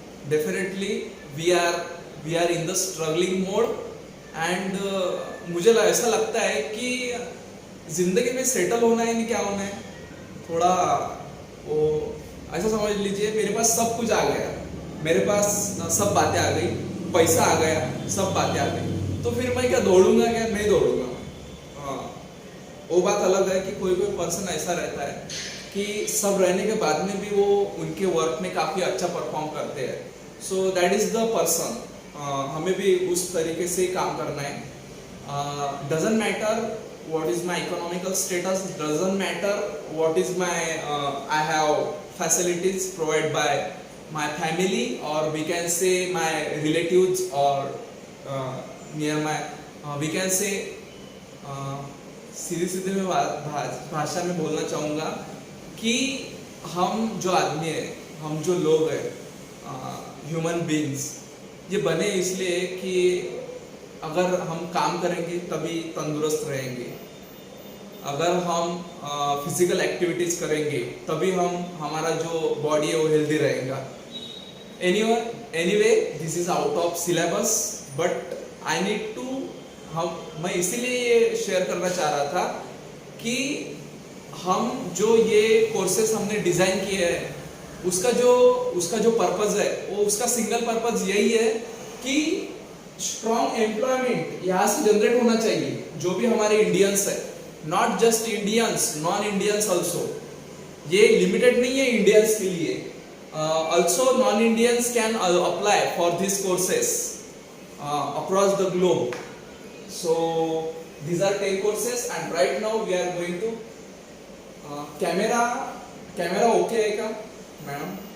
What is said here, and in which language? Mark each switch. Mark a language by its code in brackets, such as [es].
[en] definitely we are in the struggling mode, [hi] and मुझे ऐसा लगता है कि जिंदगी में सेटल होना है नहीं क्या होना है, थोड़ा वो ऐसा समझ लीजिए मेरे पास सब कुछ आ गया, मेरे पास सब बातें आ गई, पैसा आ गया, सब बातें आ गई, तो फिर मैं क्या दौड़ूंगा, क्या नहीं दौड़ूंगा। हाँ वो बात अलग है कि कोई पर्सन ऐसा रहता है कि सब रहने के बाद में भी वो उनके वर्क में काफ़ी अच्छा परफॉर्म करते हैं. [en] So that is the person. [hi] हमें भी उस तरीके से काम करना है. [en] Doesn't matter what is my economical status, doesn't matter what is my I have facilities provided by my family, or we can say my relatives, or near my we can say [hi] सीधे सीधे मैं भाषा में बोलना चाहूँगा कि हम जो आदमी है, हम जो लोग हैं, ह्यूमन बीइंग्स, ये बने इसलिए कि अगर हम काम करेंगे तभी तंदुरुस्त रहेंगे. अगर हम फिजिकल एक्टिविटीज करेंगे तभी हमारा जो बॉडी है वो हेल्दी रहेगा. [en] anyway this is out of syllabus, but I need to [hi] मैं इसीलिए ये शेयर करना चाह रहा था कि हम जो ये कोर्सेस हमने डिजाइन किए हैं उसका जो पर्पज है वो उसका सिंगल पर्पज यही है कि स्ट्रॉन्ग एम्प्लॉयमेंट यहाँ से जनरेट होना चाहिए. जो भी हमारे इंडियंस है, [en] Not just Indians, non Indians also. [hi] ये लिमिटेड नहीं है इंडियंस के लिए. [en] Also non Indians can apply for this courses across the globe. So these are 10 courses and right now we are going to [hi] camera okay है क्या madam?